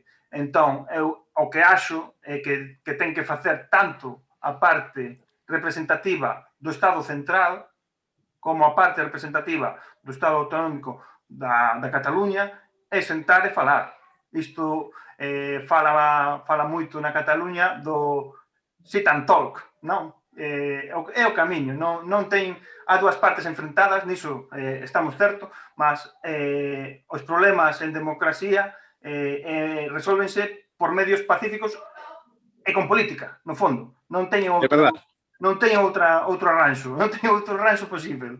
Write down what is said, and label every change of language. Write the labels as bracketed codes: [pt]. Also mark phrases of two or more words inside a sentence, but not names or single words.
[gl] Entón, eu o que acho é que ten que facer tanto a parte representativa do Estado central como a parte representativa do Estado autonómico da Cataluña é sentar e falar. Isto fala moito na Cataluña do [en] sit and talk, [gl] non? é o camiño, non ten a dúas partes enfrentadas, niso estamos certo, mas os problemas en democracia resolvense por medios pacíficos e con política, no fondo. Non teñen outro arranxo, non teñen outro arranxo posible.